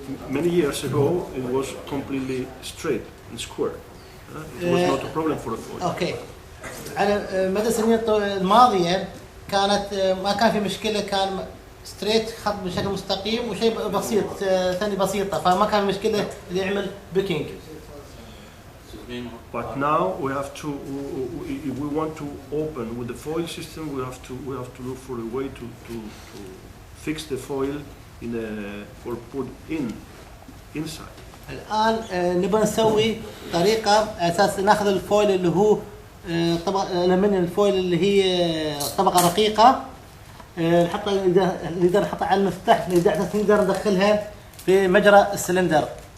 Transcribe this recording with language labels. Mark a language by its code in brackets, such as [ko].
[en] many years ago, it was completely straight and square. It was not a problem for the foil. Okay. [ar] على مدى السنين الماضيه كانت ما كان في مشكله، كان ستريت خط بشكل مستقيم وشيء بسيط ثاني بسيطه، فما كان مشكله اللي يعمل بيكينج. [en] But now we have to, if we want to open with the foil system, we have to look for a way to fix the foil in a, or put inside. [ar] الان نبغى نسوي طريقه اساس ناخذ الفويل اللي هو طبقه من الفويل اللي هي طبقه رقيقه، نحطها نقدر نحطها على المفتاح، نقدر ندخلها في مجرى السلندر.